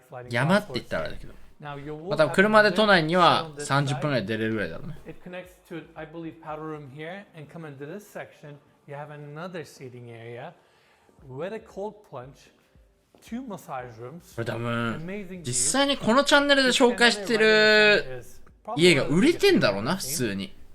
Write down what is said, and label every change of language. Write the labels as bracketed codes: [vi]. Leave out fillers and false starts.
[ja] 山って言ったらあれだけど、また車で都内には30分ぐらい出れるぐらいだろうね。 [en] It connects to, I believe, powder room here, and come into this section, you have another seating area with a cold plunge, 2 massage rooms. [ja] これ多分実際にこのチャンネルで紹介してる家が売れてんだろうな、普通に。